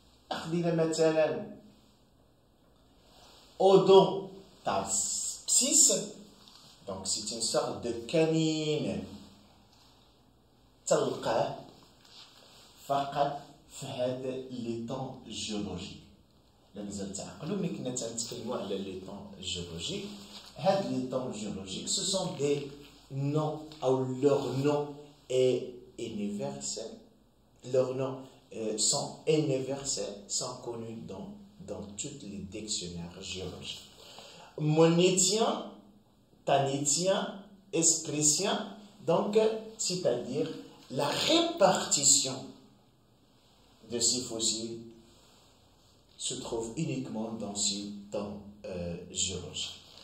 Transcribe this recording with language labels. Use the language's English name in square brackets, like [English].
[Arabic] أخذنا مثلا [French] Odon Tarpsis, donc c'est une sorte de canine [Arabic] تلقاه فقط في هذا [French] les temps géologiques. [Arabic] لا مازال تعقلوا ملي كنا تنتكلموا على [French] les temps géologiques. [Arabic] هاد [French] les temps géologiques, ce sont des noms ou leur nom est universel. Leurs noms sont universels, sont connus dans tous les dictionnaires géologiques. Monitien, tanitien, espritien, donc c'est-à-dire la répartition de ces fossiles se trouve uniquement dans ces temps géologiques.